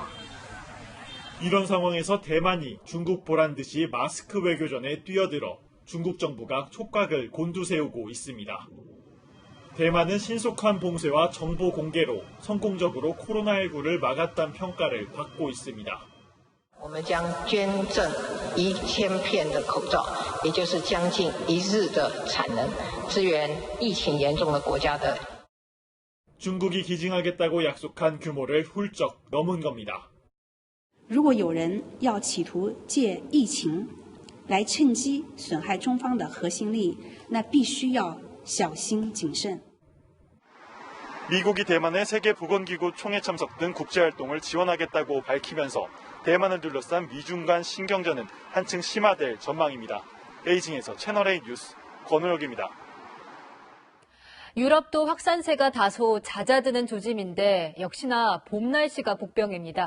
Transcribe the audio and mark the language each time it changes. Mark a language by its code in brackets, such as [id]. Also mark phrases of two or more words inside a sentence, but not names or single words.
[ko] 이런 상황에서 대만이 중국 보란 듯이 마스크 외교전에 뛰어들어 중국 정부가 촉각을 곤두세우고 있습니다. 대만은 신속한 봉쇄와 정보 공개로 성공적으로 코로나19를 막았다는 평가를 받고 있습니다. [zh] 我们将捐赠1000片的口罩，也就是将近1日的产能，支援疫情严重的国家的。 [ko] 중국이 기증하겠다고 약속한 규모를 훌쩍 넘은 겁니다. [zh] 如果有人要企图借疫情来趁机损害中方的核心利益，那必须要小心谨慎。 [ko] 미국이 대만의 세계보건기구 총회 참석 등 국제활동을 지원하겠다고 밝히면서 대만을 둘러싼 미중 간 신경전은 한층 심화될 전망입니다. 베이징에서 채널A 뉴스 권우혁입니다. 유럽도 확산세가 다소 잦아드는 조짐인데 역시나 봄 날씨가 복병입니다.